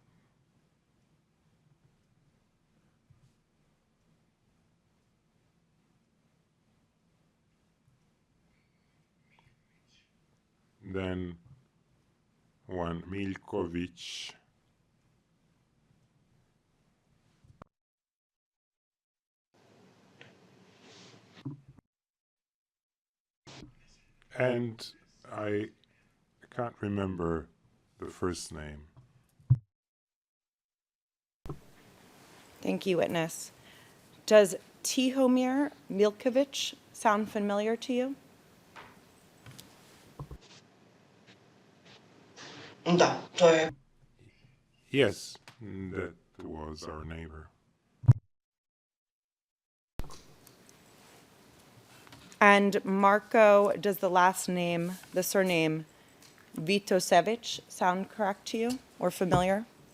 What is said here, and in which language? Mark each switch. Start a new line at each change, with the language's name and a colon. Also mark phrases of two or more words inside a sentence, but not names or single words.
English: Then one Miljković, and I can't remember the first name. Thank you, witness. Does Tihomir Miljković sound familiar to you?
Serbian: da, to je
English: Yes, that was our neighbor. And Marko, does the surname Vitosevic sound correct to you or familiar?